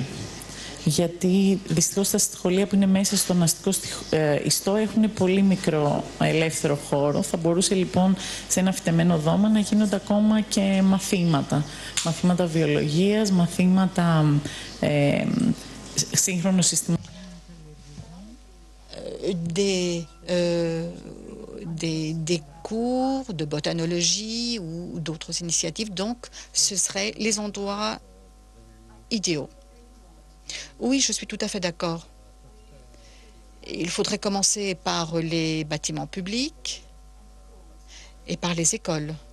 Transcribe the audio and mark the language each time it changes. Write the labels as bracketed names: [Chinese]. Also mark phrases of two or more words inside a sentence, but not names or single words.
[Greek] Γιατί δυστυχώς τα σχολεία που είναι μέσα στον αστικό ιστό έχουν πολύ μικρό ελεύθερο χώρο. Θα μπορούσε λοιπόν σε ένα φυτεμένο δώμα να γίνονται ακόμα και μαθήματα. Μαθήματα βιολογίας, μαθήματα σύγχρονου συστήματος. [French] des cours de botanologie ou d'autres initiatives. Donc, ce seraient les endroits idéaux. Oui, je suis tout à fait d'accord. Il faudrait commencer par les bâtiments publics et par les écoles.